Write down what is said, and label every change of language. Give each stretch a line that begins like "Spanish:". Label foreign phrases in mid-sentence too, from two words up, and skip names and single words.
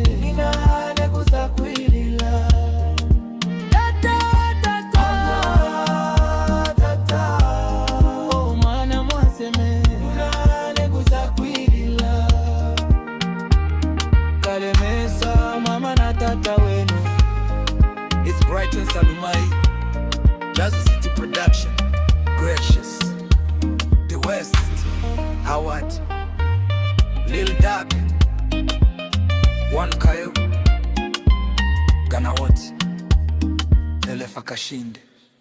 Bemba: Kunane kusakwilila tata oh mwana mwaseme. Kunane kusakwilila kalemesa mama na tata wenu.
English: It's Brighton Salumai, Jazzy City Production, Gracious, The West, Howard, Lil Dark, One Kayo, Ganawat, Elefa Kashinde.